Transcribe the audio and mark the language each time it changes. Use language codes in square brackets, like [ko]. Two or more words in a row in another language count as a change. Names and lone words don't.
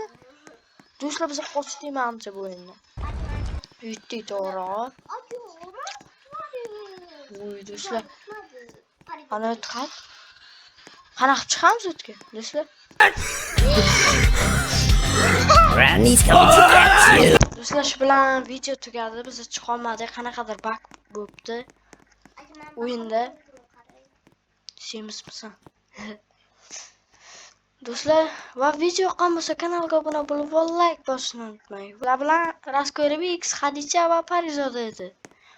[uz] Do'stlar, biza qochdikmi ancha bu endi. Yutdik to'g'ri. Voy, do'stlar. Ana o'tqat. Qanaqa chiqamiz o'tga, do'stlar? [en] Granny's coming to get you. [uz] Do'stlar, shu bilan video tugadi. Biz chiqa olmadik. Qanaqadir bug bo'libdi o'yinda. Semizmisan? Do'stlar, va video yoqqan bo'lsa kanalga obuna bo'lib, like bosishni unutmang. Ular bilan Raskolbek, Hadicha va Parizoda edi.